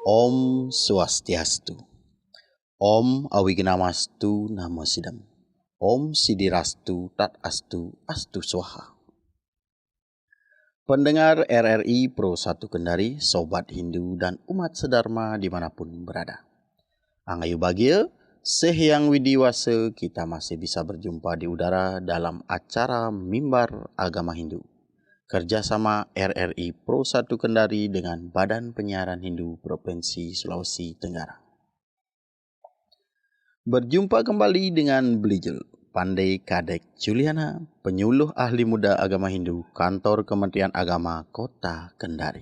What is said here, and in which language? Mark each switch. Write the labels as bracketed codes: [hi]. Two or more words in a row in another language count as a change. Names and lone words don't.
[sa] ॐ स्वस्त्यस्तु. ॐ अविघ्नमस्तु नमः सिद्धम्. ॐ सिद्धिरस्तु तत् अस्तु अस्तु स्वाहा. [id] Pendengar RRI Pro 1 Kendari, Sobat Hindu dan umat sedharma dimanapun berada. Angayu bahagia, sehyang widiwase kita masih bisa berjumpa di udara dalam acara Mimbar Agama Hindu. Kerjasama RRI Pro 1 Kendari dengan Badan Penyiaran Hindu Provinsi Sulawesi Tenggara. Berjumpa kembali dengan Belijul, Pandai Kadek Juliana, penyuluh ahli muda agama Hindu, Kantor Kementerian Agama Kota Kendari.